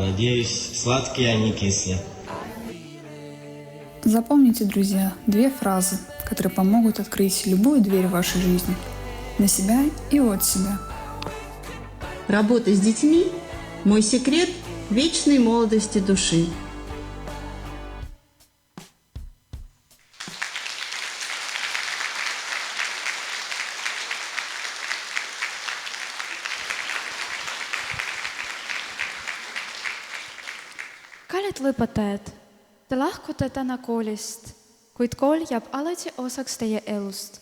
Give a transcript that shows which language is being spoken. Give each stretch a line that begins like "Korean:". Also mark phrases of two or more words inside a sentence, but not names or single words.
Russian: Надеюсь, сладкие, а не кислые. Запомните, друзья, 2 фразы, которые помогут открыть любую дверь в вашей жизни. На себя и от себя. Работа с детьми – мой секрет вечной молодости души.
Estonian: Kallid lõpetajad, te lahkute täna koolist, kuid kool jääb alati osaks teie elust.